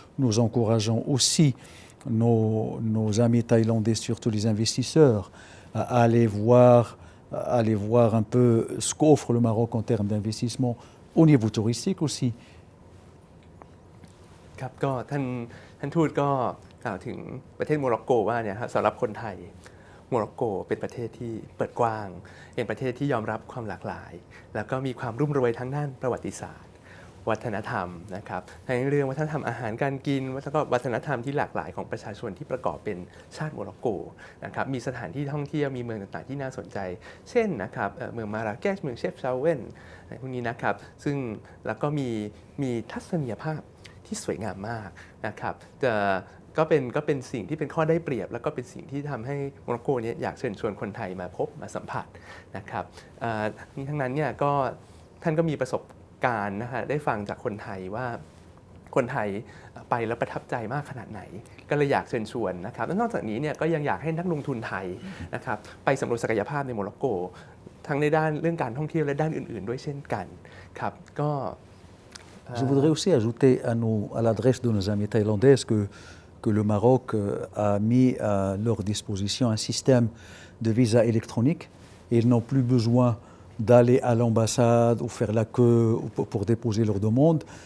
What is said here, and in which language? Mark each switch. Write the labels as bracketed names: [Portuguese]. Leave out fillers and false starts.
[French] Nous encourageons aussi nos amis thaïlandais, surtout les investisseurs, à aller voir un peu ce qu'offre le Maroc en termes d'investissement au niveau touristique aussi. [Thai] ครับก็ท่านทูตก็กล่าวถึงประเทศโมร็อกโกว่าเนี่ยครับสำหรับคนไทยโมร็อกโกเป็นประเทศที่เปิดกว้างเป็นประเทศที่ยอมรับความหลากหลายแล้วก็มีความรุ่มรวยทั้งด้านประวัติศาสตร์ วัฒนธรรมนะครับทั้งเรื่องวัฒนธรรมอาหารการกินแล้วก็วัฒนธรรมที่หลากหลายของประชาชนที่ประกอบเป็นชาติโมร็อกโกนะครับมีสถานที่ท่องเที่ยวมีเมืองต่างๆที่น่าสนใจเช่นนะครับเมืองมาราเกชเมืองเชฟชาเว่นพวกนี้นะครับซึ่งแล้วก็มีทัศนียภาพที่สวยงามมากนะครับ ก็เป็นสิ่งที่เป็นข้อได้เปรียบแล้วก็เป็นสิ่งที่ทำให้โมร็อกโกเนี่ยอยากเชิญชวนคนไทยมาพบมาสัมผัสนะครับนี่ทั้งนั้นเนี่ยก็ท่านก็มีประสบการณ์นะฮะได้ฟังจากคนไทยว่าคนไทยไปแล้วประทับใจมากขนาดไหนก็เลยอยากเชิญชวนนะครับและนอกจากนี้เนี่ยก็ยังอยากให้นักลงทุนไทยนะครับไปสำรวจศักยภาพในโมร็อกโกทั้งในด้านเรื่องการท่องเที่ยวและด้านอื่นๆด้วยเช่นกันครับก็ [French] Je voudrais aussi ajouter à l'adresse de nos amis thaïlandais que le Maroc a mis à leur disposition un système de visa électronique et ils n'ont plus besoin d'aller à l'ambassade ou faire la queue pour déposer leur demande.